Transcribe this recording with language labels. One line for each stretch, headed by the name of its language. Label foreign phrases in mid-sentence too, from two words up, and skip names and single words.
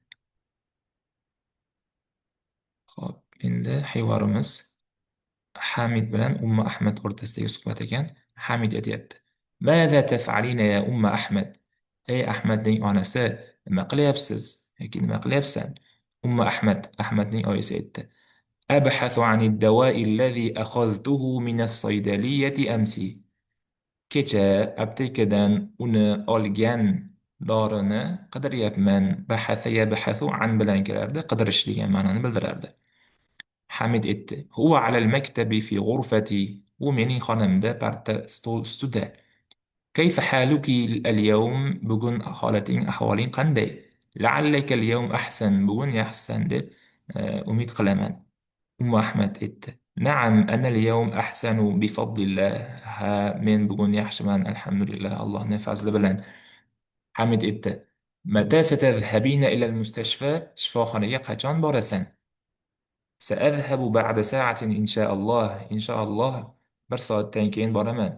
Uzbek: Xo'p, endi hivorimiz Hamid bilan Umma Ahmad o'rtasidagi suhbat ekan. Hamid aytyapti:
Arabic: "ماذا تفعلين يا أم أحمد?"
Uzbek: Ey Ahmadning onasi, nima qilyapsiz yoki nima qilyapsan?
Arabic: Umma Ahmad,
Uzbek: Ahmadning oyisi aytdi:
Arabic: "أبحث عن الدواء الذي أخذته من الصيدلية أمس."
Uzbek: Kecha aptekadan uni olgan dorini qidiryapman.
Arabic: بحث يبحث عن
Uzbek: bilan kelardi, qidirish degan ma'noni bildirardi. Hamid aytdi:
Arabic: "هو على المكتب في غرفتي."
Uzbek: U mening xonamda, parta stol ustida.
Arabic: كيف حالك اليوم?
Uzbek: Bugun holating, ahvoling qanday?
Arabic: لعلك اليوم أحسن.
Uzbek: Bugun yaxshisan deb umid qilaman. Ummu Ahmad aytdi:
Arabic: "نعم أنا اليوم أحسن بفضل الله."
Uzbek: Ha, men bugun yaxshiman, alhamdulillah, Allohning fazli bilan. Hamid aytdi:
Arabic: "متى ستذهبين إلى المستشفى?"
Uzbek: Shifoxonaga qachon borasan?
Arabic: سأذهب بعد ساعة إن شاء الله.
Uzbek: Inshaalloh bir soatdan keyin boraman.